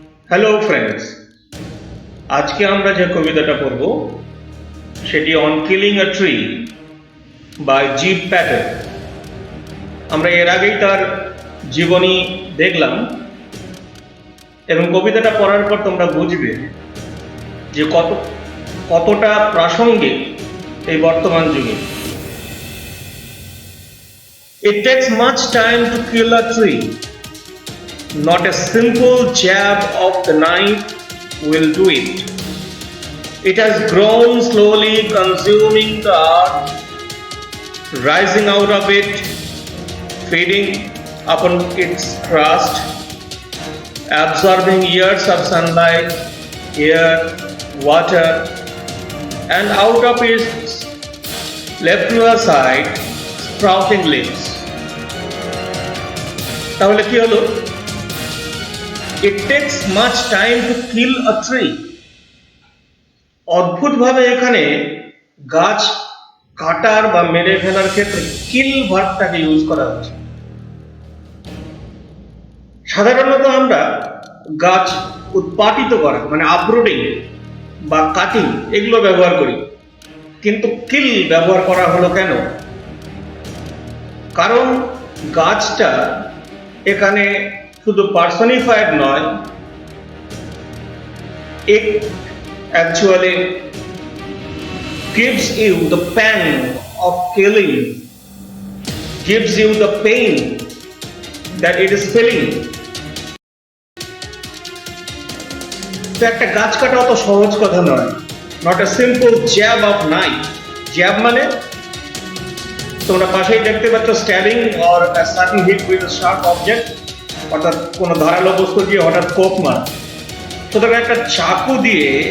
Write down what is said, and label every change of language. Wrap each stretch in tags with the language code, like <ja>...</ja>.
<bn>Hello friends, আজকে আমরা যে কবিতাটা পড়ব সেটি on killing a tree by zip Patel. আমরা এর আগেই তার জীবনী দেখলাম এবং কবিতাটা পড়ার পর তোমরা বুঝবে যে কতটা প্রাসঙ্গিক এই বর্তমান যুগে।</bn> <en>It takes much time to kill a tree. Not a simple jab of the knife will do it. It has grown slowly, consuming the earth, rising out of it, feeding upon its crust, absorbing years of sunlight, air, water, and out of its left to the side, sprouting leaves.</en> <bn>তাহলে কি হলো?</bn> <en>It takes much time to kill a tree.</en> <bn>অদ্ভুতভাবে এখানে গাছ কাটার বা মেরে ফেলার ক্ষেত্রে কিল ভার্বটাকে ইউজ করা হচ্ছে। সাধারণত আমরা গাছ উৎপাটিত করা মানে আপরুটিং বা কাটিং এগুলো ব্যবহার করি, কিন্তু কিল ব্যবহার করা হলো কেন? কারণ গাছটা এখানে শুধু পার্সনিফাইড নয়,</bn> <en>it actually gives you the pang of killing, gives you the pain that it is feeling.</en> <bn>তো একটা গাছ কাটা অত সহজ কথা নয়,</bn> <en>not a simple jab of knife.</en> <bn>jab মানে তোমরা পাশেই দেখতে পাচ্ছ stabbing</bn> <en>or a sudden hit with a sharp object,</en> <bn>অর্থাৎ কোনো ধারালো বস্তু দিয়ে হঠাৎ কোপ মার। সুতরাং একটা চাকু দিয়ে</bn>